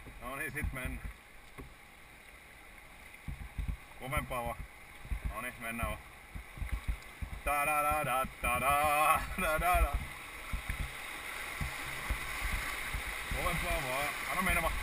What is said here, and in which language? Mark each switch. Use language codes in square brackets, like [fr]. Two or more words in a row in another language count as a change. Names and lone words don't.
[fi] No niin, sit mennään. Kovempaa vaan. No niin, mennään vaan. Ta-da-da-da-da-da-da-da-da. Kovempaa vaan. Anna mennä vaan.